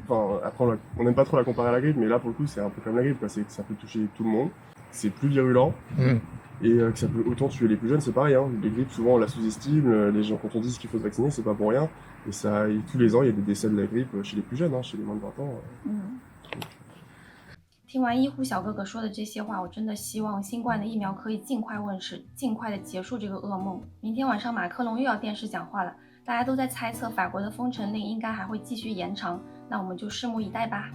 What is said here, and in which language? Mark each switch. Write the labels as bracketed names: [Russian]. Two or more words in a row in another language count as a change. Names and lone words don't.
[French] Enfin, après, on n'aime pas trop la comparer à la grippe, mais là pour le coup, c'est un peu comme la grippe, quoi. C'est que ça peut toucher tout le monde. C'est plus virulent. Et que ça peut autant tuer les plus jeunes, c'est pareil. Hein. Les grippes, souvent on la sous-estime. Les gens, quand on dit qu'il faut se vacciner, c'est pas pour rien. Et tous les ans, il y a des décès de la grippe chez les plus jeunes, hein, chez les moins de 20 ans. [Chinese] 听完医护小哥哥说的这些话，我真的希望新冠的疫苗可以尽快问世，尽快的结束这个噩梦。明天晚上马克龙又要电视讲话了，大家都在猜测法国的封城令应该还会继续延长，那我们就拭目以待吧。